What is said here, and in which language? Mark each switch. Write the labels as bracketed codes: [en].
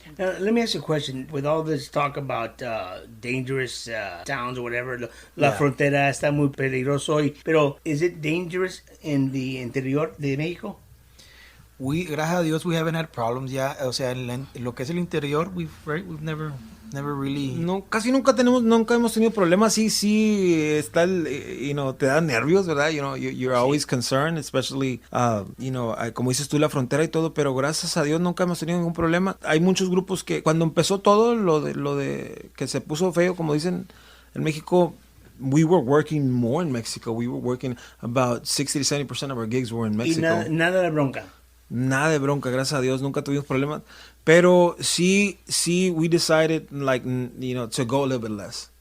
[en] Now, let me ask you a question. With all this talk about dangerous towns or whatever, [es] La Frontera está muy peligroso hoy. Pero, [en] is it dangerous in the interior [es] de Mexico? Gracias a Dios, [en] we haven't had problems [es] ya. O sea, en lo que es el interior, [en] we've never really... [es] No, casi nunca hemos tenido problemas. Sí, está te da nervios, ¿verdad? [en] You're always concerned, especially, [es] como dices tú, la frontera y todo, pero gracias a Dios nunca hemos tenido ningún problema. Hay muchos grupos que cuando empezó todo lo de que se puso feo, como dicen en México, [en] we were working more in Mexico. We were working about 60 to 70% of our gigs were in Mexico. [es] Y nada de bronca. Nada de bronca, gracias a Dios, nunca tuvimos problemas. Pero sí, [en] we decided, like, you know, to go a little bit less.